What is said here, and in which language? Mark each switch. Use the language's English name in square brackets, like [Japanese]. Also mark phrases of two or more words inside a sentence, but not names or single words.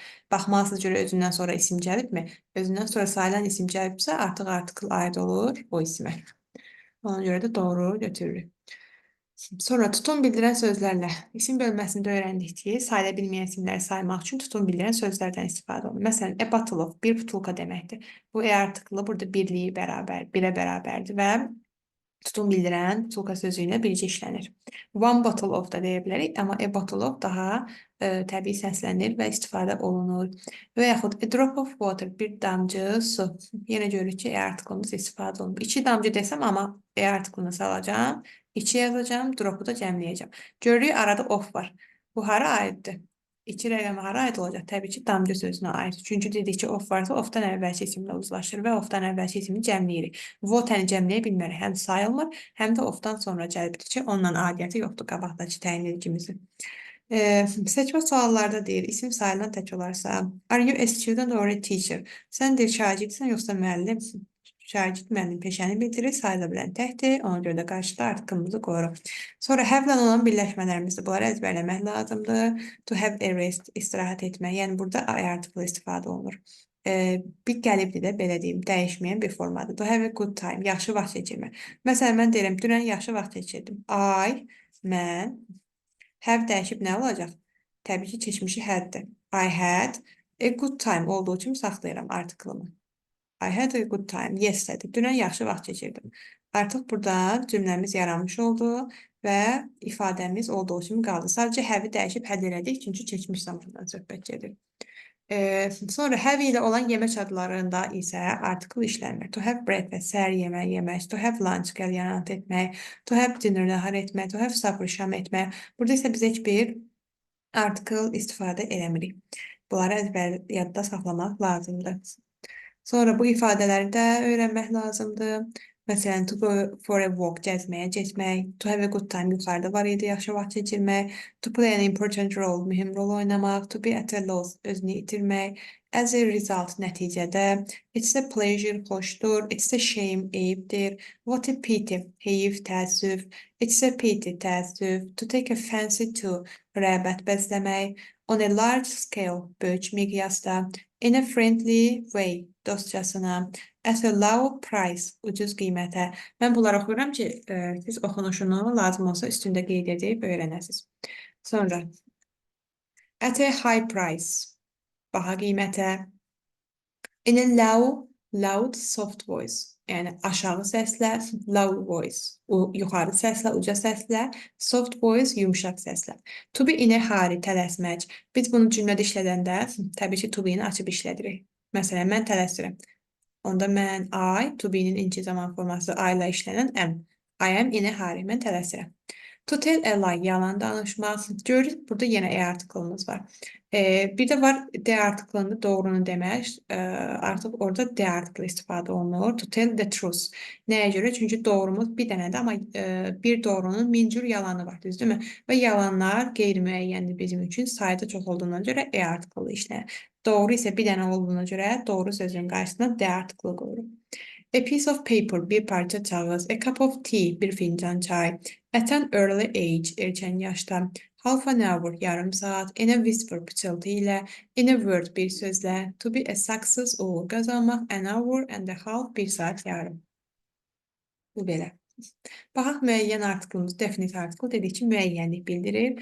[Azerbaijani] Baxmalısınız görə özündən sonra isim gəlibmi? Özündən sonra sayılan isim gəlibsə, artıq article aid olur o ismə. Ona görə də doğru götürürük. Sonra tutum bildirən sözlərlə isim bölməsində öyrəndik ki, sayıla bilməyən isimləri saymaq üçün tutum bildirən sözlərdən istifadə olunur. Məsələn, [English] a bottle of, [Azerbaijani] bir butulka deməkdir. Bu article burada birliyi bərabər, birə bərabərdir və tutum bildirən butulka sözü ilə bircə işlənir. [English] One bottle of [Azerbaijani] da deyə bilərik, amma [English] a bottle of [Azerbaijani] daha təbii səslənir və istifadə olunur. Və yaxud [English] a drop of water, [Azerbaijani] bir damcı su. Yenə görürük ki, article-ımız istifadə olunur. İki damcı desəm, amma article-ını salacağım. 2 yazacağım, drop'u da cəmləyəcəm. Görürük, arada of var. Bu hara aiddir? 2 rəqəmi hara aid olacaq? Təbii ki, damcı sözünə aid. Çünki dedik ki, of varsa, ofdan əvvəlki isimlə uzlaşır və ofdan əvvəlki ismini cəmləyirik. Water-ni cəmləyə bilmərik. Həm sayılmır, həm də ofdan sonra gəlibdir ki, onunla aidiyyəti yoxdur qabaqdakı təyin edicimizin. Seçmə suallarda deyir, isim sayılan tək olarsa, [English] are you a student or a teacher? [Azerbaijani] Sən deyir, şagirdsən, yoxsa müəllimsin? Şagird müəllim peşəni bitirir, sayıla bilən təkdir. Ona görə də qarşıda artikelimizi qoyuruq. Sonra have-lə olan birləşmələrimizdə bunları əzbərləmək lazımdır. [English] To have a rest, [Azerbaijani] istirahət etmək. Yəni burada I article istifadə olunur. Bir gəlibdir də, belə deyim, dəyişməyən bir formadır. [English] To have a good time, [Azerbaijani] yaxşı vaxt keçirmək. Məsələn, mən deyirəm, dünən yaxşı vaxt keçirdim. Mən, have dəyişib nə olacaq? Təbii ki, keçmişi haddir. [English] I had a good time [Azerbaijani] olduğu kimi saxlayıram artikelimi. [English] I had a good time yesterday. [Azerbaijani] Dünən yaxşı vaxt keçirdim. Artıq burada cümləmiz yaranmış oldu və ifadəmiz olduğu kimi qaldı. Sadəcə have-i dəyişib had elədik, çünki keçmiş zamandan söhbət gedir. Sonra have ilə olan yemək adlarında isə article işlənmir. [English] To have breakfast, [Azerbaijani] səhər yeməyi yemək. [English] To have lunch, [Azerbaijani] qəlyanaltı etmək. [English] To have dinner, [Azerbaijani] nahar etmək. [English] To have supper, [Azerbaijani] şam etmək. Burada isə biz heç bir article istifadə eləmirik. Bunları əzbər yadda saxlamaq lazımdır. Sonra bu ifadələri də öyrənmək lazımdır. Məsələn, [English] to go for a walk, [Azerbaijani] gəzməyə getmək. [English] To have a good time, [Azerbaijani] yuxarıda var idi, yaxşı vaxt keçirmək. [English] To play an important role, [Azerbaijani] mühüm rol oynamaq. [English] To be at a loss, [Azerbaijani] özünü itirmək. [English] As a result, nəticədə. It's a pleasure, xoşdur. It's a shame, eyibdir. What a pity, [Azerbaijani] heyif, təəssüf. [English] It's a pity, təəssüf. To take a fancy to, [Azerbaijani] rəğbət bəsləmək. [English] On a large scale, [Azerbaijani] böyük miqyasda. [English] In a friendly way, dostcasına. At a low price, [Azerbaijani] ucuz qiymətə. Mən bunları oxuyuram ki, siz oxunuşunu lazım olsa üstündə qeyd edib öyrənəsiniz. Sonra, [English] at a high price, [Azerbaijani] baha qiymətə. [English] In a loud, soft voice. [Azerbaijani] Yəni aşağı səslə, [English] loud voice. [Azerbaijani] Yuxarı səslə, uca səslə, [English] soft voice, [Azerbaijani] yumşaq səslə. [English] To be in a hurry, [Azerbaijani] tələsmək. Biz bunu cümlədə işlədəndə, təbii ki, [English] to be-ni [Azerbaijani] açıb işlədirik. Məsələn, mən tələsirəm. Onda mən I, [English] to be-nin [Azerbaijani] inci zaman forması I ilə işlənən am. [English] I am in a hurry, [Azerbaijani] mən tələsirəm. [English] To tell a lie, [Azerbaijani] yalan danışmaq. Görürük, burada yenə e artikelimiz var. Bir də var D artikelində doğrunu demək. Artıq orada D artikel istifadə olunur. [English] To tell the truth. [Azerbaijani] Nəyə görə? Çünki doğrumuz bir dənədir, amma bir doğrunun min cür yalanı var, düzdürmü? Və yalanlar qeyri-müəyyəndir bizim üçün. Sayda çox olduğuna görə E artikeli işlənir. Doğru isə bir dənə olduğuna görə doğru sözün qarşısına D artikeli qoyuruq. [English] A piece of paper, [Azerbaijani] bir parça kağız. [English] A cup of tea, [Azerbaijani] bir fincan çay. [English] At an early age, [Azerbaijani] erkən yaşda. [English] Half an hour, [Azerbaijani] yarım saat. [English] In a whisper, [Azerbaijani] pıçıltı ilə. [English] In a word, [Azerbaijani] bir sözlə. [English] To be a success, [Azerbaijani] uğur qazanmaq. [English] An hour and a half, [Azerbaijani] bir saat yarım. Bu belə. Baxaq müəyyən artiklımız, definite artikl dedik ki, müəyyənlik bildirir.